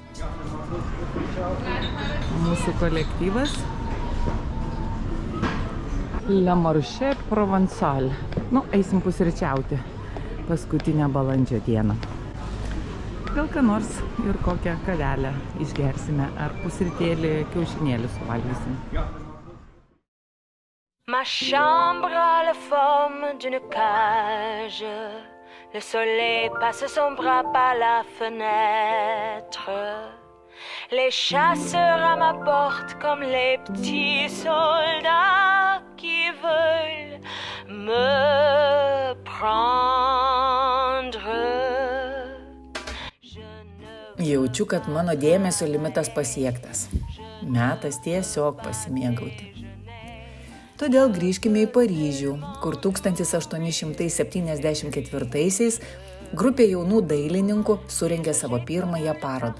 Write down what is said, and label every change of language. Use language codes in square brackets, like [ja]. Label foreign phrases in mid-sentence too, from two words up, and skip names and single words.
[lt] Mūsų kolektyvas Le Marché Provençal. Eisim pusryčiauti paskutinę balandžio dieną. Gal ką nors ir kokią kavelę išgersime, ar pusrytėlį kiaušinėlį suvalgysim. [fr] Ma chambre a la forme d'une cage. Le soleil passe son bras par la fenêtre. Les chasseurs à ma porte comme les petits soldats qui veulent me prendre. [lt] Jaučiu, kad mano dėmesio limitas pasiektas. Metas tiesiog pasimėgauti. Todėl grįžkime į Paryžių, kur 1874-aisiais grupė jaunų dailininkų surengė savo pirmąją parodą.